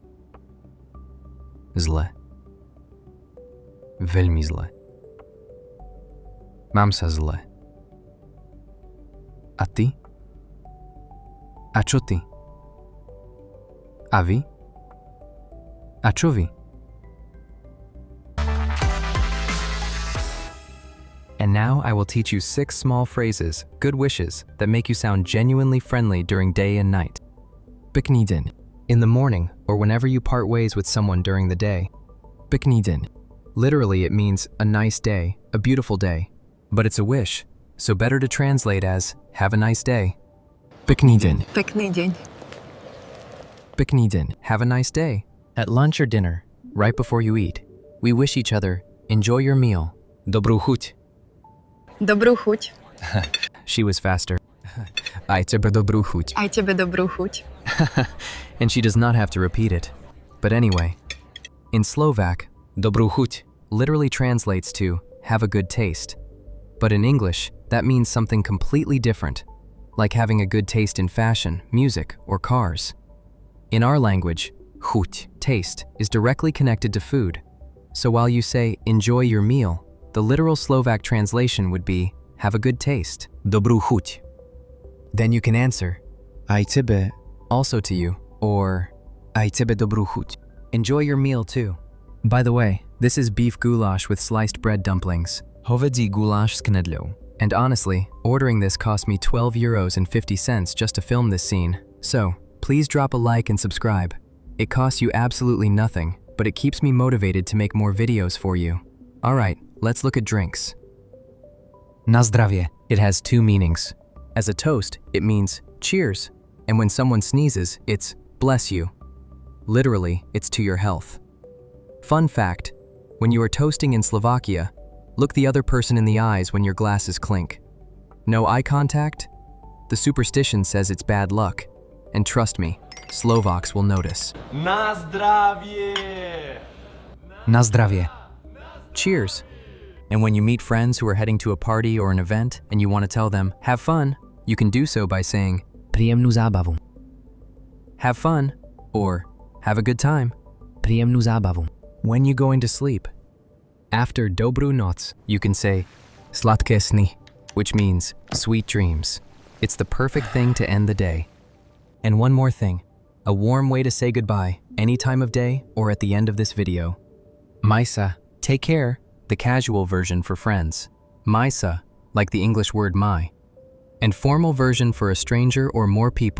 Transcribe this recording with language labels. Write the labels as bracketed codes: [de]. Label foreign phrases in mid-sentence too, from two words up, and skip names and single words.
[sk] Zle. Veľmi zle. Mám sa zle. A ty? A čo ty? A vy? A čo vy? [en] And now I will teach you 6 small phrases, good wishes, that make you sound genuinely friendly during day and night. [sk] Pekný deň. [en] In the morning, or whenever you part ways with someone during the day. [sk] Pekný deň. [en] Literally, it means a nice day, a beautiful day. But it's a wish, so better to translate as, have a nice day. [sk] Pekný deň. Pekný deň. Pekný deň. [en] Have a nice day. At lunch or dinner, right before you eat, we wish each other, enjoy your meal. [sk] Dobrú chuť. Dobrú chuť. [en] She was faster. [sk] Aj tebe dobrú chuť. Aj tebe dobrú chuť. [en] And she does not have to repeat it. But anyway, in Slovak, [sk] dobrú chuť [en] literally translates to have a good taste. But in English, that means something completely different, like having a good taste in fashion, music, or cars. In our language, chuť, taste, is directly connected to food. So while you say enjoy your meal, the literal Slovak translation would be have a good taste. [sk] Dobrú chuť. [en] Then you can answer [sk] aj tebe, [en] also to you, or [sk] aj tebe dobrú chuť. [en] Enjoy your meal too. By the way, this is beef goulash with sliced bread dumplings. [sk] Hovedzí guláš s knedľou. [en] And honestly, ordering this cost me €12.50 just to film this scene. So, please drop a like and subscribe. It costs you absolutely nothing, but it keeps me motivated to make more videos for you. Alright, let's look at drinks. [sk] Na zdravie. [en] It has 2 meanings. As a toast, it means cheers, and when someone sneezes, it's bless you. Literally, it's to your health. Fun fact, when you are toasting in Slovakia, look the other person in the eyes when your glasses clink. No eye contact? The superstition says it's bad luck. And trust me, Slovaks will notice. [sk] Na zdravie! Na zdravie. [en] Cheers. And when you meet friends who are heading to a party or an event and you want to tell them, have fun, you can do so by saying, [sk] príjemnú zábavu. [en] Have fun, or have a good time. [sk] Príjemnú zábavu. [en] When you going to sleep. After [sk] Dobrú noc, [en] you can say, [sk] sladké sny, [en] which means sweet dreams. It's the perfect thing to end the day. And one more thing, a warm way to say goodbye, any time of day or at the end of this video. Majsa, take care, the casual version for friends. Majsa, like the English word my. And formal version for a stranger or more people.